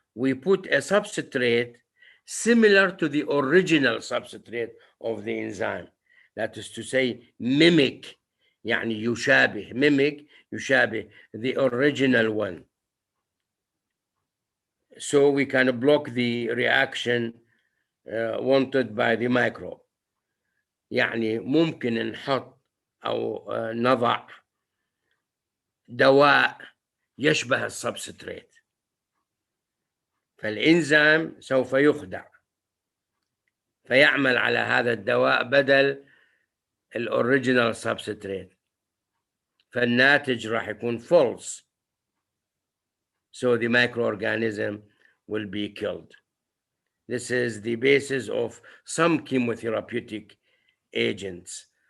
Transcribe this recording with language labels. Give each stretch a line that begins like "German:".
English: We put a substrate similar to the original substrate of the enzyme. That is to say, mimic,
Arabic: يعني يشابه,
English: mimic,
Arabic: يشابه
English: the original one. So we can block the reaction wanted by the microbe.
Arabic: يعني ممكن نحط أو نضع دواء يشبه السبستريت، فالإنزيم سوف يخدع فيعمل على هذا الدواء بدل الأوريجينال سبستريت، فالناتج راح يكون false.
English: So the microorganism will be killed. This is the basis of some chemotherapeutic agents.